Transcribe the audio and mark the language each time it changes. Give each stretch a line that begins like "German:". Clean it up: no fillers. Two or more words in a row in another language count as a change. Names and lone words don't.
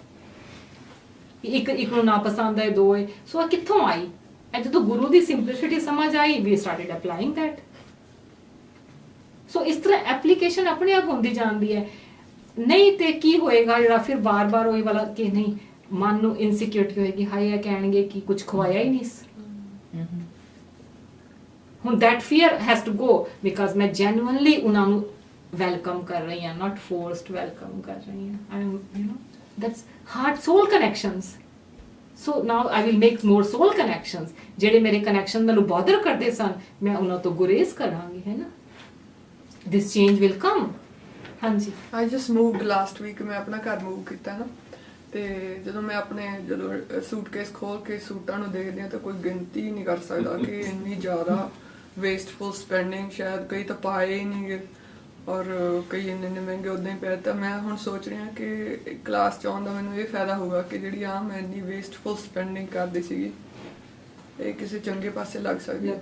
Punjabi: ਇੱਕ ਨੂੰ ਨਾ ਪਸੰਦ ਹੈ 2 ਹੈ ਸੋ ਇਹ ਕਿੱਥੋਂ ਆਈ ਇਹ ਜਦੋਂ ਗੁਰੂ ਦੀ ਸਿੰਪਲਿਸਿਟੀ ਸਮਝ ਆਈ
English: we started applying that
Punjabi: ਸੋ ਇਸ ਤਰ੍ਹਾਂ ਐਪਲੀਕੇਸ਼ਨ ਆਪਣੇ ਆਪ ਹੁੰਦੀ ਜਾਂਦੀ ਹੈ ਨਹੀਂ ਤੇ ਕੀ ਹੋਏਗਾ ਜਿਹੜਾ ਫਿਰ ਬਾਰ-ਬਾਰ ਉਹੀ ਵਾਲਾ ਕਿ ਨਹੀਂ ਮਨ ਨੂੰ ਇਨਸਿਕਿਉਰਿਟੀ ਹੋਏਗੀ ਹਾਏ ਇਹ ਕਹਿਣਗੇ ਕਿ ਕੁਝ ਖਵਾਇਆ ਹੀ ਨਹੀਂ
English: ਹੁਣ that fear has to go because
Punjabi: ਮੈਂ ਜੈਨੂਇਨਲੀ ਉਹਨਾਂ ਨੂੰ ਵੈਲਕਮ ਕਰ ਰਹੀ ਹਾਂ
English: not forced welcome
Punjabi: ਕਰ ਰਹੀ ਹਾਂ
English: I am you know that's heart soul connections so now I will make more soul connections
Punjabi: ਜਿਹੜੇ ਮੇਰੇ ਕਨੈਕਸ਼ਨ ਮੈਨੂੰ ਬੋਦਰ ਕਰਦੇ ਸਨ ਮੈਂ ਉਹਨਾਂ ਤੋਂ ਗੁਰੇਜ਼ ਕਰਾਂਗੀ ਹੈ ਨਾ
English: this change will come ਹਾਂਜੀ I just moved last week
Punjabi: ਮੈਂ ਆਪਣਾ ਘਰ ਮੂਵ ਕੀਤਾ ਨਾ ਤੇ ਜਦੋਂ ਮੈਂ ਆਪਣੇ ਸੂਟਕੇਸ ਖੋਲ ਕੇ ਸੂਟਾਂ ਨੂੰ ਦੇਖਦੀ ਹਾਂ ਤਾਂ ਕੋਈ ਗਿਣਤੀ ਨਹੀਂ ਕਰ ਸਕਦਾ ਕਿ ਇੰਨੀ ਜ਼ਿਆਦਾ
English: wasteful spending
Punjabi: ਸ਼ਾਇਦ ਕਈ ਤਾਂ ਪਾਏ ਹੀ ਨਹੀਂ ਗਏ ਔਰ ਕਈ ਇੰਨੇ ਮਹਿੰਗੇ ਉਦਾਂ ਹੀ ਪਏ ਤਾਂ ਮੈਂ ਹੁਣ ਸੋਚ ਰਹੀ ਹਾਂ ਕਿ ਕਲਾਸ 'ਚ ਆਉਣ ਦਾ ਮੈਨੂੰ ਇਹ ਫਾਇਦਾ ਹੋਊਗਾ ਕਿ ਜਿਹੜੀ ਮੈਂ ਇੰਨੀ
English: wasteful spending
Punjabi: ਕਰਦੀ ਸੀਗੀ ਇਹ ਕਿਸੇ ਚੰਗੇ ਪਾਸੇ ਲੱਗ ਸਕਦੀ ਹੈ